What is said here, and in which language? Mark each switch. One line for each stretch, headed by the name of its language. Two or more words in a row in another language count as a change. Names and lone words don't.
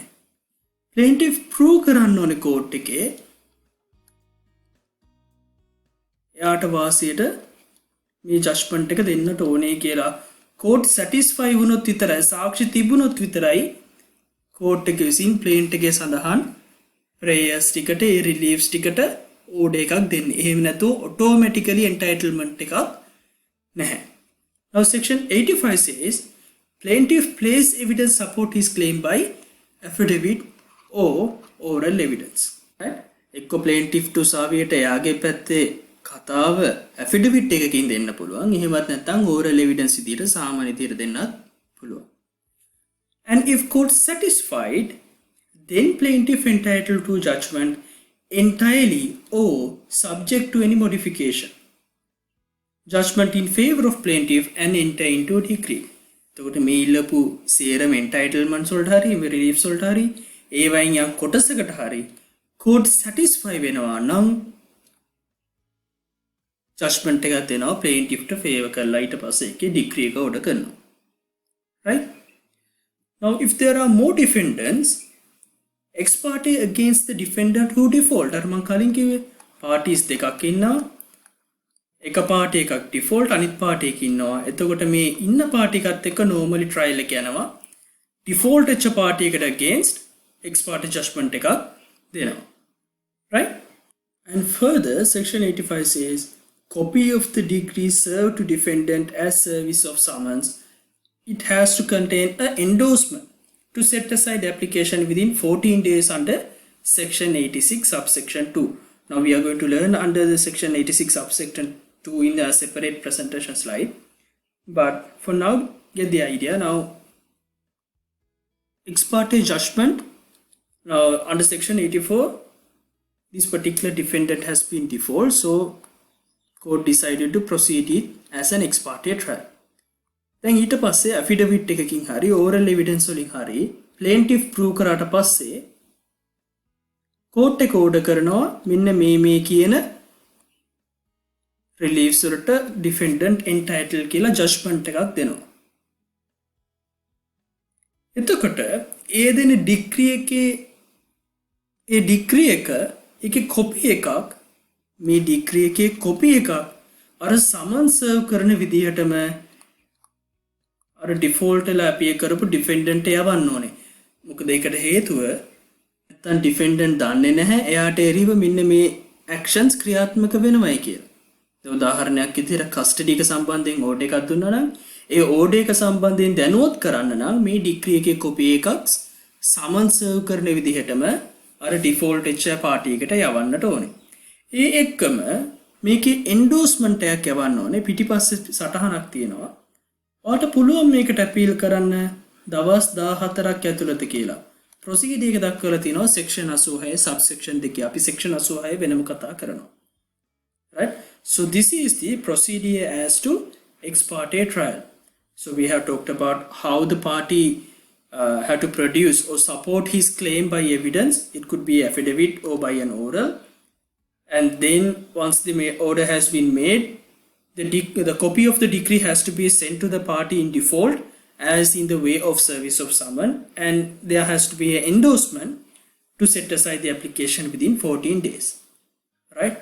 English: plaintiff prove
Sinhala: කරන්න ඕනේ කෝට් එකේ එයාට වාසියට මේ ජජ්මන්ට් එක දෙන්නට ඕනේ කියලා කෝට් සැටිස්ෆයි වුණොත් විතරයි, සාක්ෂි තිබුණොත් විතරයි කෝට් එක විසින් ප්ලේන්ට් එකේ සඳහන් ප්‍රේයර්ස් ටිකට ඒ රිලීෆ්ස් ටිකට ඕඩර් එකක් දෙන්නේ. එහෙම නැතුව ඔටෝමැටිකලි එන්ටයිටල්මන්ට් එකක් නැහැ.
English: Now section 85 says plaintiff place evidence support his claim by affidavit or oral evidence.
Sinhala: Right? එක්ක
English: plaintiff to
Sinhala: සාවියට එයාගේ පැත්තේ කතාව affidavit එකකින් දෙන්න පුළුවන්. එහෙමත් නැත්නම්
English: oral evidence
Sinhala: විදියට සාමාන්‍ය විදියට දෙන්නත් පුළුවන්.
English: And if court satisfied, then plaintiff entitled to judgment entirely or subject to any modification. Judgment in favor of plaintiff and enter into decree. එතකොට මේ ඉල්ලපු සේරම entitlements වලට හරි reliefs වලට හරි ඒ වයින් යම් කොටසකට හරි court satisfy වෙනවා නම් judgment එකක් දෙනවා plaintiff ට favor කරලා ඊට පස්සේ ඒකේ decree එක order කරනවා. Right? Now if there are more defendants, ex parte against the defendant who default,
Sinhala: අර මං කලින් කිව්වේ parties දෙකක් ඉන්නවා. එක පාටි එකක් ඩිෆෝල්ට්, අනිත් පාටි එකක් ඉන්නවා. එතකොට මේ ඉන්න පාටි එකත් එක්ක normally trial එක යනවා. ඩිෆෝල්ට් වෙච්ච පාටි එකට
English: against ex parte judgment
Sinhala: එකක් දෙනවා.
English: Right? And further section 85 says copy of the decree served to defendant as service of summons. It has to contain an endorsement to set aside application within 14 days under section 86 subsection 2. Now we are going to learn under the section 86 subsection 2 in a separate presentation slide. But for now, get the idea. Now, ex parte judgment. Now under section 84, this particular defendant has been default, so court decided to proceed it as an ex parte trial.
Sinhala: Then ඊට පස්සේ affidavit එකකින් හරි
English: oral evidence
Sinhala: වලින් හරි
English: plaintiff prove
Sinhala: කරාට පස්සේ court එක order කරනවා මෙන්න මේ කියන reliefs වලට
English: defendant entitled
Sinhala: කියලා judgment එකක් දෙනවා. එතකොට ඒ දෙන decree එකේ ඒ decree එක ඒකේ copy එකක් මේ decree එකේ copy එකක් අර summons serve කරන විදිහටම අර default ලා appear කරපු defendant යවන්න ඕනේ. මොකද ඒකට හේතුව නැත්නම් defendant දන්නේ නැහැ එයාට එරිව මෙන්න මේ actions ක්‍රියාත්මක වෙනවයි කියලා. ඒ උදාහරණයක් විදිහට custody එක සම්බන්ධයෙන් order එකක් දුන්නා නම් ඒ order එක සම්බන්ධයෙන් දැනුවත් කරන්න නම් මේ decree එකේ copy එකක්
English: summons serve
Sinhala: කරන විදිහටම අර default වෙච්ච party එකට යවන්නට ඕනේ. ඒ එක්කම මේකේ endorsement එකක් යවන්න ඕනේ. පිටිපස්සේ සටහනක් තියෙනවා. ඔයාට පුළුවන් මේකට අපීල් කරන්න දවස් 14ක් ඇතුළත කියලා. ප්‍රොසීඩර් එක දක්වලා තිනවා
English: section 86 subsection 2.
Sinhala: අපි section 86 වෙනම කතා කරනවා.
English: Right? So this is the procedure as to ex parte trial. So we have talked about how the party had to produce or support his claim by evidence. It could be affidavit or by an oral. And then once the order has been made, the copy of the decree has to be sent to the party in default as in the way of service of summons, and there has to be an endorsement to set aside the application within 14 days, right?